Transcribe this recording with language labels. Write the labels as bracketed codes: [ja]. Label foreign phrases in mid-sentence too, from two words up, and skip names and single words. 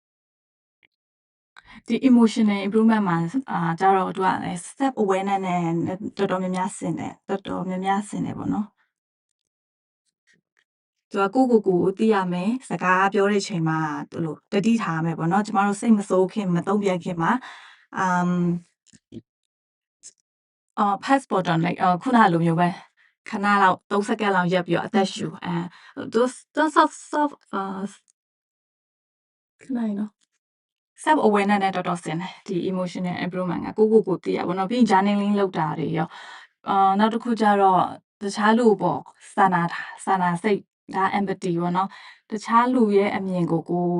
[my] ဒီ [en] emotional improvement [my] မှာကျတော့သူက [en] self awareness [my] နဲ့တော်တော်များများဆင်တယ်ပေါ့နော်သူကကိုသိရမယ်စကားပြောတဲ့ချိန်မှာသူလိုတတိထားမယ်ပေါ့နော်ကျမတို့စိတ်မဆိုးခင်မတုံ့ပြန်ခင်မှာ [en] past button like [my] ခုနလိုမျိုးပဲခဏလောက်3စက္ကန့်လောက်ရပ်ပြီးတော့အသက်ရှူသူsoft ခဏနော် [en] self awareness [my] နဲ့တော်တော်ဆင်တယ်ဒီ [en] emotional improvement [my] ကကိုသိရပါတော့ပြီးရင် journaling လုပ်တာတွေရောနောက်တစ်ခုကျတော့တခြားလူပေါ့စာနာစိတ်ဒါ empathy ပေါ့နော်တခြားလူရဲ့အမြင်ကိုက